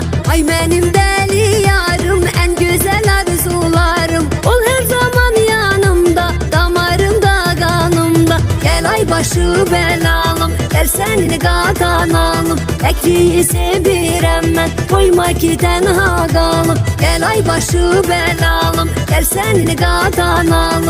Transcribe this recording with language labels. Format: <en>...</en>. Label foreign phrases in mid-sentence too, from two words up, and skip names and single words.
<tr>Ay benim deli yarım, en güzel arzularım, ol her zaman yanımda, damarımda, kanımda.</tr> <az>Gel ay başı belalım, gel senin qadanalım. Tekliyi sevirəm mən, koyma ki tənha qalım. Gel ay başı belalım, gel senin qadanalım.</az>